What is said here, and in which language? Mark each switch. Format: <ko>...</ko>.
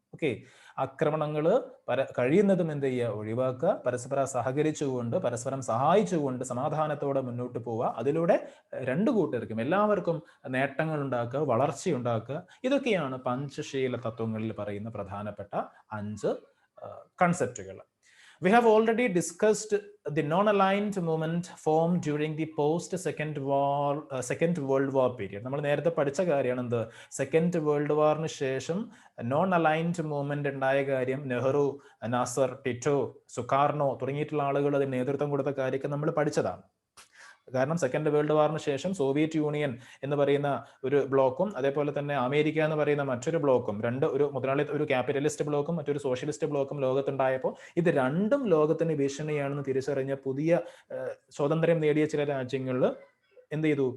<ml>Okay, ആക്രമണങ്ങൾ കഴിയുന്നതും എന്ത് ചെയ്യുക? ഒഴിവാക്കുക. പരസ്പരം സഹകരിച്ചുകൊണ്ട്, പരസ്പരം സഹായിച്ചുകൊണ്ട് സമാധാനത്തോടെ മുന്നോട്ട് പോവുക. അതിലൂടെ രണ്ടു കൂട്ടർക്കും എല്ലാവർക്കും നേട്ടങ്ങൾ ഉണ്ടാക്കുക, വളർച്ചയുണ്ടാക്കുക. ഇതൊക്കെയാണ് പഞ്ചശീല തത്വങ്ങളിൽ പറയുന്ന പ്രധാനപ്പെട്ട 5 കൺസെപ്റ്റുകൾ.</ml> <en>We have already discussed the non-aligned movement formed during the post-Second World War period.</en> <ml>നമ്മൾ നേരത്തെ പഠിച്ച കാര്യമാണ് എന്ത്? സെക്കൻഡ് വേൾഡ് വാറിന് ശേഷം നോൺ അലൈൻഡ് മൂവ്മെന്റ് ഉണ്ടായ കാര്യം. നെഹ്റു, നാസർ, ടിറ്റോ, സുകാർണോ തുടങ്ങിയിട്ടുള്ള ആളുകൾ അതിന് നേതൃത്വം കൊടുത്ത കാര്യമൊക്കെ നമ്മൾ പഠിച്ചതാണ്. കാരണം സെക്കൻഡ് വേൾഡ് വാറിന് ശേഷം സോവിയറ്റ് യൂണിയൻ എന്ന് പറയുന്ന ഒരു ബ്ലോക്കും അതേപോലെ തന്നെ അമേരിക്ക എന്ന് പറയുന്ന മറ്റൊരു ബ്ലോക്കും, ഒരു ക്യാപിറ്റലിസ്റ്റ് ബ്ലോക്കും മറ്റൊരു സോഷ്യലിസ്റ്റ് ബ്ലോക്കും ലോകത്തുണ്ടായപ്പോൾ ഇത് രണ്ടും ലോകത്തിന് ഭീഷണിയാണെന്ന് തിരിച്ചറിഞ്ഞ പുതിയ സ്വാതന്ത്ര്യം നേടിയ ചില രാജ്യങ്ങളിൽ എന്ത് ചെയ്തു?</ml>